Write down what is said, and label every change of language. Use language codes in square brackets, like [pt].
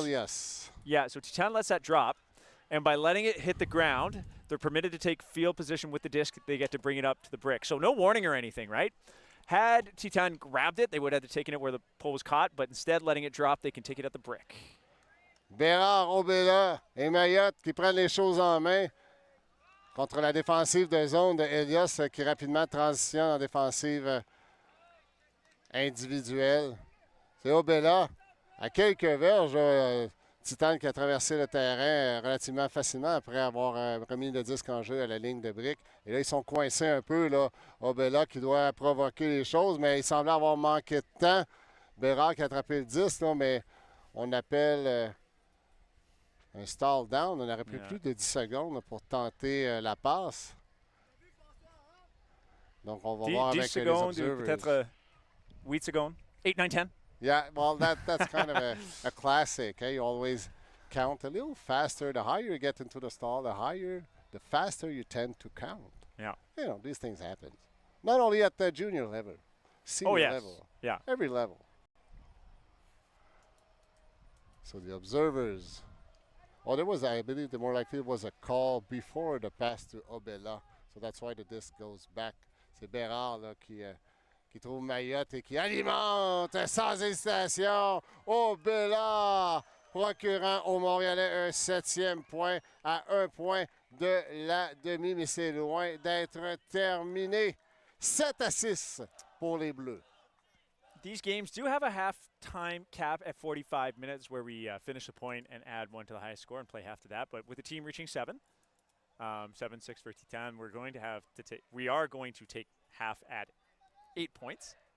[en] Helios. Yeah, so Titane lets that drop. And by letting it hit the ground, they're permitted to take field position with the disc. They get to bring it up to the brick. So no warning or anything, right? Had Titane grabbed it, they would have taken it where the pole was caught. But instead, letting it drop, they can take it at the brick. [fr] Bérard, Aubela et Mayotte qui prennent les choses en main contre la défensive de zone de Helios qui rapidement transitionne en défensive individuelle. C'est Aubela à quelques verges. Titane qui a traversé le terrain relativement facilement après avoir remis le disque en jeu à la ligne de briques. Et là, ils sont coincés un peu. Là. Aubela qui doit provoquer les choses, mais il semblait avoir manqué de temps. Bérard qui a attrapé le disque, là, mais on appelle un stall down. On aurait pris plus de 10 secondes là, pour tenter la passe. Donc, on va voir avec les observers. Peut-être 8 secondes. 8, 9, 10. [en] Yeah, well, that's kind of a classic. You always count a little faster. The higher you get into the stall, the faster you tend to count. Yeah. These things happen. Not only at the junior level, senior yes. level. Yeah. Every level. So the observers. Oh, there was, I believe, the more likely was a call before the pass to Obela. So that's why the disc goes back. [fr] C'est Bérard là, qui trouve Mayotte et qui alimente sans hésitation. Obela, procurant au Montréalais un 7e point à 1 point de la demi, mais c'est loin d'être terminé. 7-6 pour les Bleus. [en] These games do have a half-time cap at 45 minutes where we finish a point and add 1 to the highest score and play half to that. But with the team reaching 7, 7-6 for Titane, we are going to take half at 8 points.